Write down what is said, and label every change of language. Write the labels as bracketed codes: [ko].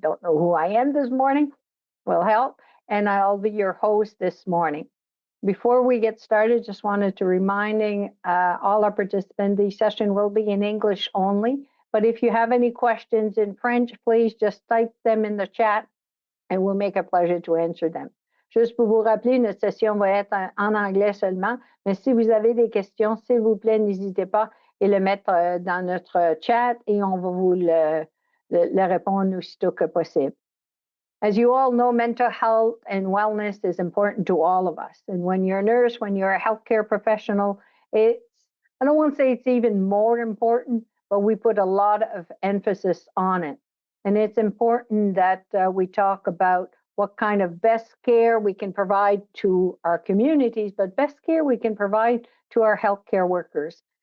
[en] Don't know who I am this morning. Will help. And I'll be your host this morning. Before we get started, just wanted to reminding all our participants, the session will be in English only. But if you have any questions in French, please just type them in the chat and we'll make a pleasure to answer them. [fr] Juste pour vous rappeler, notre session va être en anglais seulement, mais si vous avez des questions, s'il vous plaît, n'hésitez pas à le mettre dans notre chat et on va vous le répondre aussitôt que possible. [en] As you all know, mental health and wellness is important to all of us. And when you're a nurse, when you're a healthcare professional, I don't want to say it's even more important, but we put a lot of emphasis on it. And it's important that we talk about what kind of best care we can provide to our communities, but best care we can provide to our healthcare workers.